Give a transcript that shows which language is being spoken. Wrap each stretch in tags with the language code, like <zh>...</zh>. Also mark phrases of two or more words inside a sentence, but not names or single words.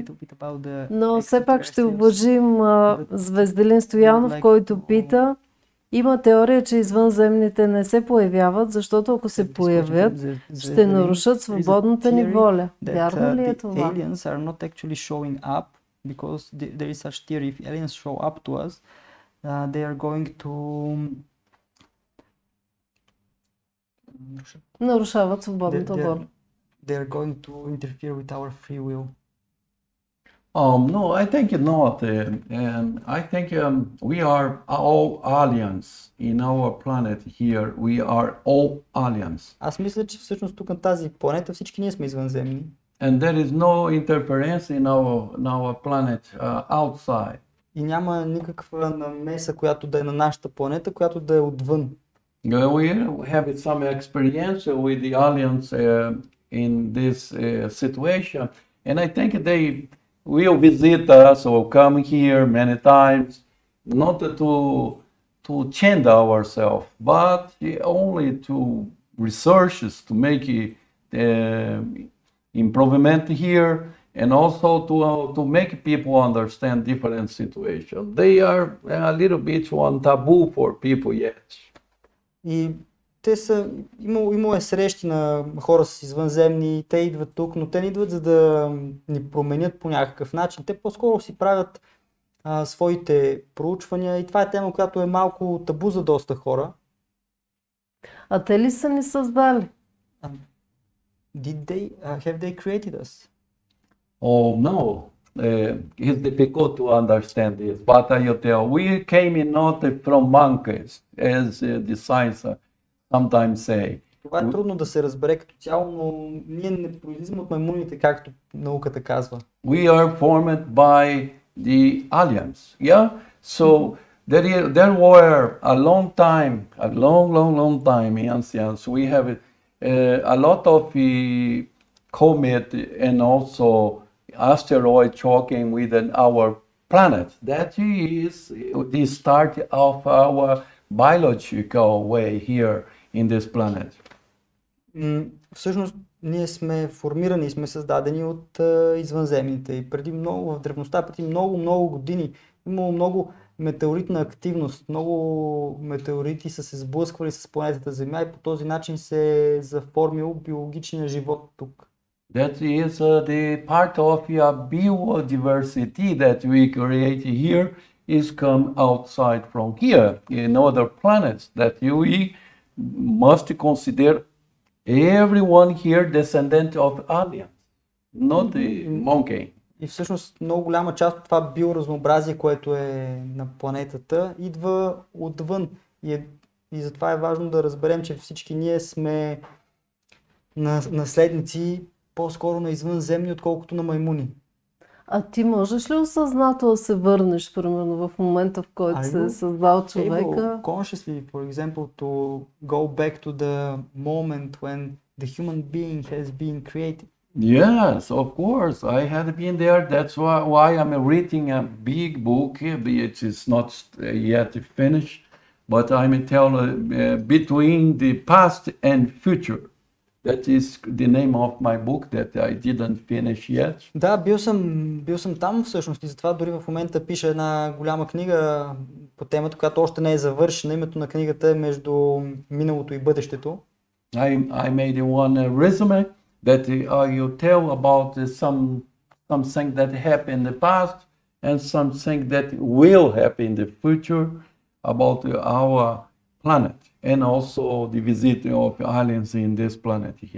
<bg>Но все пак ще уважим Звезделин Стоянов, който пита: има теория, че извънземните не се появяват, защото ако се появят, ще нарушат свободната ни воля. Вярно ли е това? Нарушават свободната воля.</bg> <en>No, I think not. And I think we are all aliens in our planet here. We are all aliens.</en> <bg>Аз мисля, че всъщност тук на тази планета всички ние сме извънземни.</bg> <en>And there is no interference in our planet outside.</en> <bg>И няма никаква намеса, която да е на нашата планета, която да е отвън.</bg> <en>We have some experience with the aliens in this situation, and I think they will visit us or come here many times, not to change ourselves, but only to researches to make improvement here, and also to make people understand different situations. They are a little bit one taboo for people yet.</en> <bg>И те са, имало е срещи на хора с извънземни, те идват тук, но те не идват за да ни променят по някакъв начин. Те по-скоро си правят своите проучвания и това е тема, която е малко табу за доста хора. А те ли са ни създали?</bg> <en>Have they created us? Oh no, it's difficult to understand this. But I tell, we came in not from monkeys, as the science sometimes say.</en> <bg>Това е трудно да се разбере като цяло, но ние не произлизаме от маймуните, както науката казва.</bg> <en>We are formed by the aliens, yeah? So there were a long time in ancients. We have a lot of comet and also asteroid choking with our planet. That is the start of our biological way here in this planet.</en> <bg>Всъщност ние сме формирани и сме създадени от извънземните и в древността, преди много години имало много метеоритна активност, много метеорити са се сблъсквали с планетата Земя и по този начин се е заформил биологичния живот тук.</bg> <en>That is the part of biodiversity that we create here is come outside from here in other planets that we must consider everyone here descendant of aliens, not the monkey.</en> <bg>И всъщност много голяма част от това биоразнообразие, което е на планетата, идва отвън. И затова е важно да разберем, че всички ние сме наследници по-скоро на извънземни, отколкото на маймуни. А ти можеш ли осъзнато да се върнеш, примерно, в момента, в който се е създал човека?</bg> <en>Consciously, for example, to go back to the moment when the human being has been created? Yes, of course. I had been there. That's why I'm reading a big book. It is not yet finished, but I'm telling between the past and future. That is the name of my book that I didn't finish yet.</en> <bg>Да, бил съм там всъщност и затова дори в момента пиша една голяма книга по темата, която още не е завършена. Името на книгата е между миналото и бъдещето.</bg> <en>I made one resume that I will tell about something that happened in the past and something that will happen in the future about our planet and also the visit of aliens in this planet here.</en>